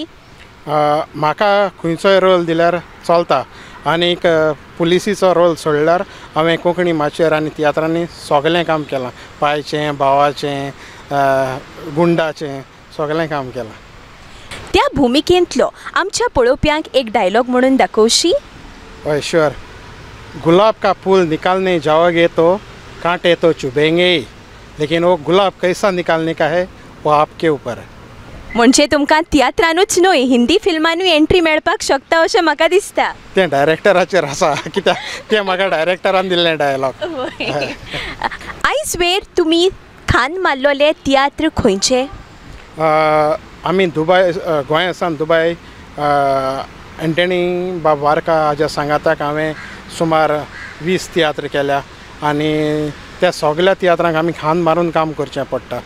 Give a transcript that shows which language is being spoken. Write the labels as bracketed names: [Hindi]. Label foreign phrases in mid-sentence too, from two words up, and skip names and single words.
[Konkani] म्हाका खंयचोय रोल दिल्यार चलता आनीक पुलिसीचो रोल सोडल्यार हांवें कोंकणी माचयेर आनी तियात्रांनी सगळें काम केलां. पायचें, भावाचें, गुंडाचें सगळें काम केलां. त्या भुमिकेंतलो आमच्या पळोवप्यांक एक डायलॉग म्हणून दाखोवशी? हय श्योर. [Hindi] गुलाब का फूल निकालने जाओगे तो कांटे तो चुभेंगे, लेकिन वो गुलाब कैसा निकालने का है वो आपके ऊपर है. [Konkani] म्हणजे तुमकां तियात्रानूच न्हय हिंदी फिल्मांनूय एंट्री मेळपाक शकता अशें म्हाका दिसता. तें डायरेक्टराचेर आसा, कित्याक तें म्हाका डायरेक्टरान दिल्लें डायलॉग. आयज वेर तुमी खान मारलोले तियात्र खंयचे? आमी दुबय गोंय सावन दुबय एंटनी बाबारका हाज्या सांगाताक हांवें सुमार 20 तियात्र केल्या आनी त्या सगळ्या तियात्रांक आमी खान मारून काम करचें पडटा.